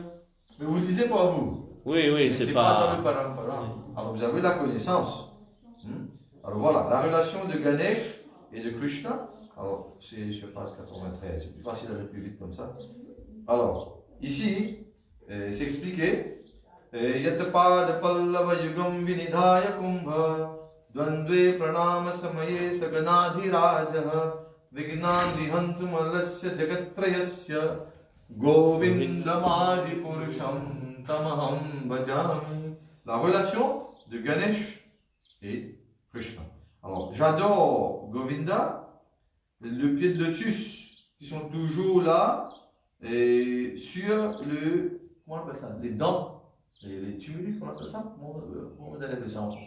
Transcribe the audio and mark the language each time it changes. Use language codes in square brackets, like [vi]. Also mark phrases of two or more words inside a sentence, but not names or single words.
[fr] Mais vous lisez pas vous. Oui, c'est pas dans le parampara. Alors vous avez la connaissance. Alors voilà, la relation de Ganesh et de Krishna. Alors c'est sur page 93, c'est plus facile d'aller plus vite comme ça. Alors, ici, c'est expliqué. [sa] Yatapad pallava yugam vinidhaya kumbha dvandve pranama samaye saganadhirajaha vignan vihantum alasya jagatrayasya govindamadi purusham tamaham bhajami. [fr] La relation de Ganesh et Krishna. Alors, j'adore Govinda, le pied de lotus qui sont toujours là et sur comment on appelle ça? Les dents, les tumulus, comment on appelle ça? Comment vous allez appeler ça en français?